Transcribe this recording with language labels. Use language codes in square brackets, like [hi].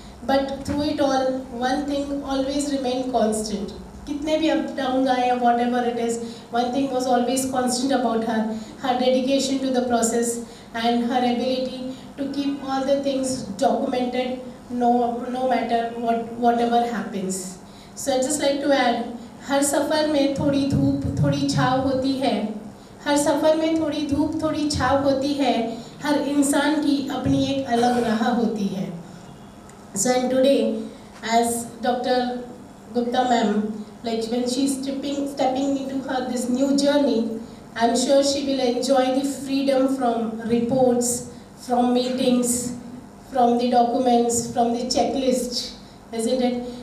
[en] But through it all, one thing always remained constant. [hi] कितने भी up downs आए या [en] whatever it is, one thing was always constant about her: her dedication to the process and her ability to keep all the things documented, no matter whatever happens. So I'd just like to add, [hi] हर सफ़र में थोड़ी धूप थोड़ी छाँव होती है, हर सफ़र में थोड़ी धूप थोड़ी छाँव होती है, हर इंसान की अपनी एक अलग राह होती है. [en] So and today, as Dr. Gupta ma'am, like when she's stepping into her this new journey, I'm sure she will enjoy the freedom from reports, from meetings, from the documents, from the checklist, isn't it?